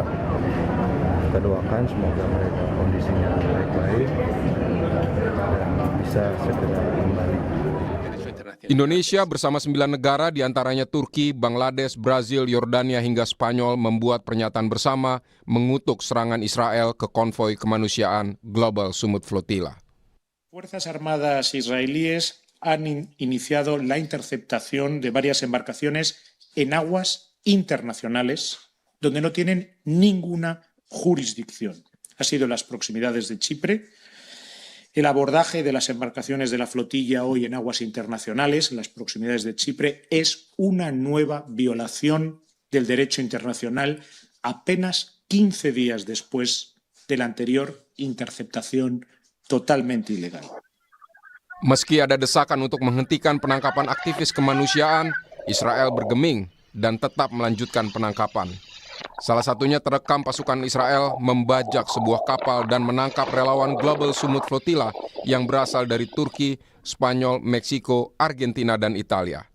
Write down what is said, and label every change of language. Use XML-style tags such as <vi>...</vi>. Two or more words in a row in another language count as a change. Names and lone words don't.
<id>Kita doakan semoga mereka kondisinya baik-baik dan bisa segera kembali. Indonesia bersama 9 negara diantaranya Turki, Bangladesh, Brazil, Yordania hingga Spanyol membuat pernyataan bersama mengutuk serangan Israel ke konvoi kemanusiaan Global Summit Flotilla.</id> <es>Fuerzas Armadas israelíes han iniciado la interceptación de varias embarcaciones en aguas internacionales donde no tienen ninguna jurisdicción. Ha sido en las proximidades de Chipre. El abordaje de las embarcaciones de la flotilla hoy en aguas internacionales, en las proximidades de Chipre, es una nueva violación del derecho internacional apenas 15 días después de la anterior interceptación totalmente ilegal.</es> <id>Meski ada desakan untuk menghentikan penangkapan aktivis kemanusiaan, Israel bergeming dan tetap melanjutkan penangkapan. Salah satunya terekam pasukan Israel membajak sebuah kapal dan menangkap relawan Global Summit Flotilla yang berasal dari Turki, Spanyol, Meksiko, Argentina, dan Italia.</id>